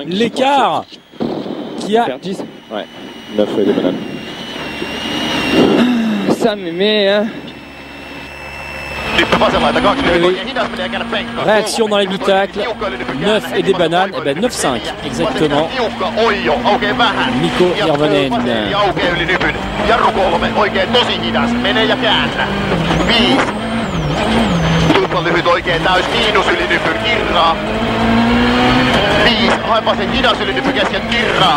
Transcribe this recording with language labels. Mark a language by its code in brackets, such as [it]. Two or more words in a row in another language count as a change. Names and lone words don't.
[fr] L'écart qui a... Faire 10. Ouais. 9 et des bananes. Ça m'aimait, hein. Réaction dans l'habitacle, 9 et des bananes, et ben 9,5 exactement. Mikko Hirvonen. [fi] Jarru 3 oikein tosi hidas, mene ja käännä. 5. Tupla lyhyt oikein täys, miinus ylinypyn, kirraa. 5. Haepa se hidas ylinypy kesken, kirraa.